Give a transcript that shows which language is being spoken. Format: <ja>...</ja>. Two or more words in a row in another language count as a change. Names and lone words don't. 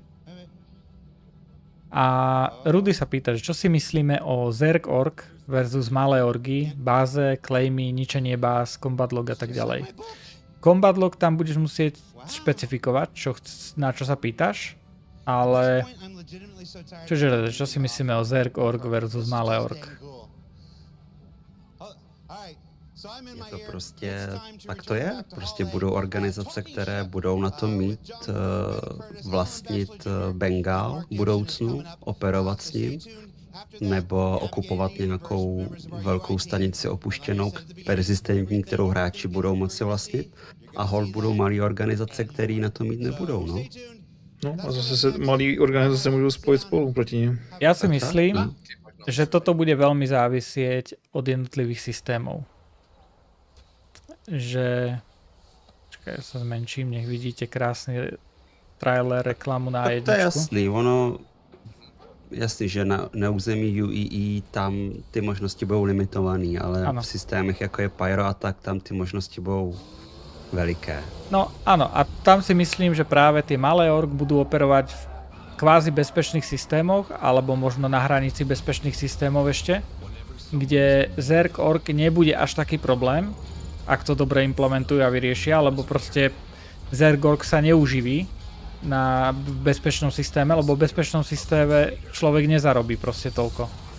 <sk>A Rudy sa pýta, že čo si myslíme o Zerg.org versus malé orgy, báze, claimy, ničenie báz,</sk> <en>combat log</en> <sk>a tak ďalej.</sk> <en>Combat log</en> <sk>tam budeš musieť špecifikovať, na čo sa pýtaš, ale čo si myslíme o Zerg.org versus malé org?</sk> <cs>Je to prostě, tak to je. Prostě budou organizace, které budou na to mít, vlastnit Bengál v budoucnu, operovat s ním, nebo okupovat nějakou velkou stanici opuštěnou, persistentní, kterou hráči budou moci vlastnit. A hol budou malé organizace, které na to mít nebudou, no. No a zase se malé organizace můžou spojit spolu proti nim.</cs> <sk>Ja si myslím, že toto bude veľmi závisieť od jednotlivých systémov. Že... Čakaj, ja sa zmenším, nech vidíte krásny trailer, reklamu na jedničku.</sk> <cs>To je jasný, ono... Jasný, že na území UEE tam ty možnosti budou limitované, ale v systémech jako je Pyro a tak, tam ty možnosti budou veliké.</cs> <sk>No áno, a tam si myslím, že práve tie malé org budú operovať v kvázi bezpečných systémoch, alebo možno na hranici bezpečných systémov ešte, kde Zerg org nebude až taký problém, ak to dobre implementujú a vyriešia, lebo proste Zerg org sa neuživí na bezpečnom systéme, lebo v bezpečnom systéme človek nezarobí proste toľko.</sk>